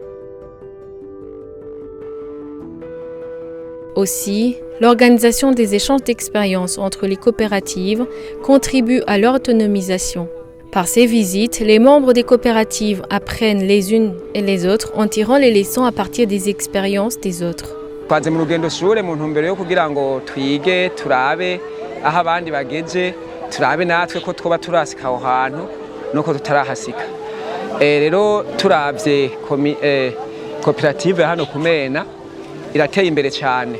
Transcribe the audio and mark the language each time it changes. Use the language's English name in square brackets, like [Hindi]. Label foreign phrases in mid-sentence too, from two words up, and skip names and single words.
[French] Aussi, l'organisation des échanges d'expériences entre les coopératives contribue à leur autonomisation. Par ces visites, les membres des coopératives apprennent les unes et les autres en tirant les leçons à partir des expériences des autres. [Rundi] Twaje mu rugendo shure mu ntumbero yo kugira ngo twige turabe aho abandi bageze turabe natwe ko twoba turasika aho hantu nuko tutarahasika. Rero turavye koperative hano Kumena irateye imbere cyane.